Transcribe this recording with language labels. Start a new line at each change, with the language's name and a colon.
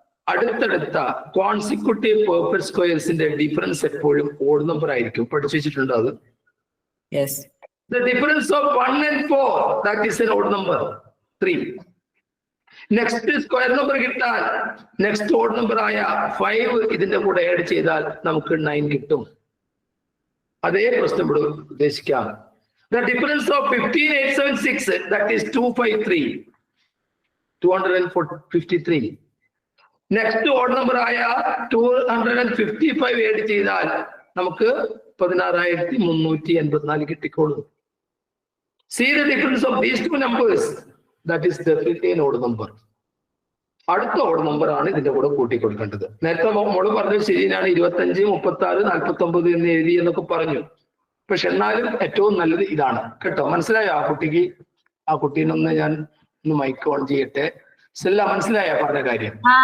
Malayalam: അടുത്തടുത്ത consecutive perfect സ്ക്വയർസിന്റെ difference എപ്പോഴും odd number ആയിരിക്കും. പഠിച്ചു വെച്ചിട്ടുണ്ടോ അത്?
English: Yes. The difference of 1 and 4, that is an odd number, 3.
Malayalam: Next square number കിട്ടാൻ നെക്സ്റ്റ് ഓഡ് നമ്പർ ആയ 5 ഇതിന്റെ കൂടെ ആഡ് ചെയ്താൽ നമുക്ക് 9 കിട്ടും. അതേ പ്രശ്നം ഇവിടെ ഉദ്ദേശിക്കാം.
English: The difference of 15876, that is 253, 253.
Malayalam: Next odd number ആയ 255 ആഡ് ചെയ്താൽ നമുക്ക് 16,384 കിട്ടിക്കോളും.
English: See the difference of these two numbers, that is definitely an odd number.
Malayalam: അടുത്ത ഓഡ് നമ്പർ ആണ് ഇതിന്റെ കൂടെ കൂട്ടി കൊടുക്കേണ്ടത്. നേരത്തെ മോള് പറഞ്ഞത് ശരിയാണ്, 25, 36, 49 എന്ന് എഴുതി എന്നൊക്കെ പറഞ്ഞു. പക്ഷെ എന്നാലും ഏറ്റവും നല്ലത് ഇതാണ് കേട്ടോ. മനസ്സിലായോ ആ കുട്ടിക്ക്? ആ കുട്ടീനൊന്ന് ഞാൻ ഒന്ന് മൈക്ക് ഓൺ ചെയ്യട്ടെ. സെല്ല, മനസ്സിലായോ പറഞ്ഞ കാര്യം?